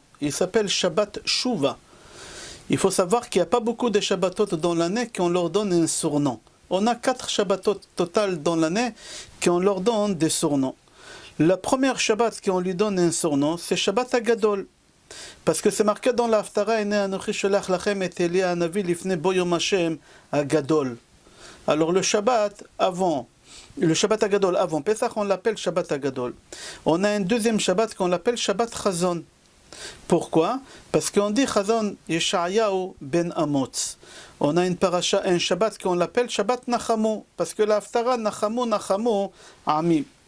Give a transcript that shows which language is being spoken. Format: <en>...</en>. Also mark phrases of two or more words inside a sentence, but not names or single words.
<fr>Il s'appelle Shabbat Shuva. Il faut savoir qu'il n'y a pas beaucoup de Shabbatot dans l'année qu'on leur donne un surnom. On a 4 Shabbatot total dans l'année qu'on leur donne des surnoms. La première Shabbat qu'on lui donne un surnom, c'est Shabbat Agadol. Parce que c'est marqué dans l'Haftara,</fr> <he>הנה אנוכי שולח לכם את אליה הנביא לפני בוא יום השם הגדול.</he> <fr>Alors le Shabbat Agadol avant Pesach, on l'appelle Shabbat Agadol. On a un deuxième Shabbat qu'on l'appelle Shabbat Chazon. Pourquoi? Parce qu'on dit</fr> <he>חזון ישעיהו בן אמוץ.</he> <fr>On a une paracha, un Shabbat qu'on l'appelle Shabbat Nachamu, parce que l'Haftara</fr> <he>נחמו עמי.</he>